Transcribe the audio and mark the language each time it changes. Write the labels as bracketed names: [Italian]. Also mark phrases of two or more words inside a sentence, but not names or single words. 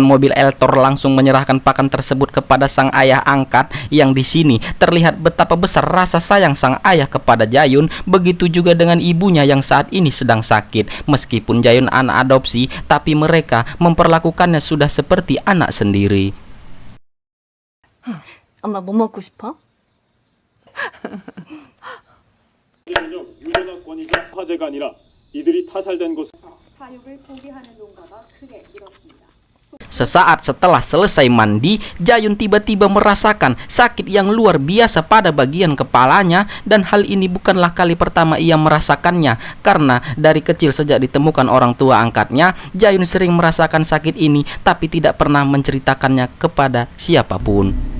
[Indonesian] mobil Eltor langsung menyerahkan pakan tersebut kepada sang ayah angkat, yang di sini terlihat betapa besar rasa sayang sang ayah kepada Jayun. Begitu juga dengan ibunya yang saat ini sedang sakit. Meskipun Jayun anak adopsi, tapi mereka memperlakukannya sudah seperti anak sendiri. [Korean] 엄마 뭐 먹고 싶어? 유전자권이자 화재가 아니라 이들이 타살된 곳. 사육을 포기하는 농가가 크게 늘었습니다. [Indonesian] Sesaat setelah selesai mandi, Jayun tiba-tiba merasakan sakit yang luar biasa pada bagian kepalanya, dan hal ini bukanlah kali pertama ia merasakannya, karena dari kecil sejak ditemukan orang tua angkatnya, Jayun sering merasakan sakit ini tapi tidak pernah menceritakannya kepada siapapun.